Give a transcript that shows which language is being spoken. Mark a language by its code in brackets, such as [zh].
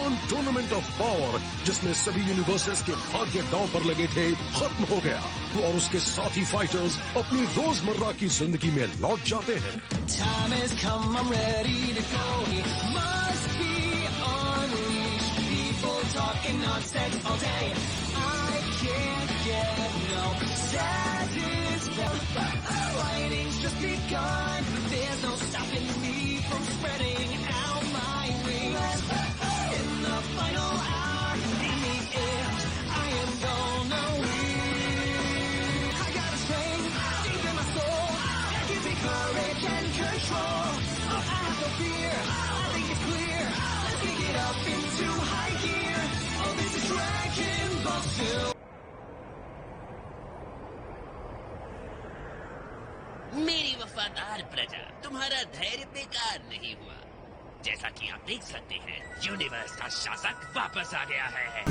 [hi] Tournament of power जिसमें सभी universes के भाग्य दांव पर लगे थे खत्म हो गया और उसके साथी फाइटर्स अपनी रोजमर्रा की जिंदगी में लौट जाते हैं। [en] Time has come, I'm ready to go. He must be unleashed. People talking nonsense all day. I can't get no satisfaction. Fighting's just begun. There's no stopping me from spreading out my wings. In the final hour, in the end, I am gonna win. I got a strength deep in my soul that gives me courage and control. Oh, I have no fear. I think it's clear. Let's kick it up into high gear. Oh, this is Dragon Ball Super. [hi] मेरी वफादार प्रजा, तुम्हारा धैर्य बेकार नहीं हुआ। जैसा कि आप देख सकते हैं, यूनिवर्स का शासक वापस आ गया है।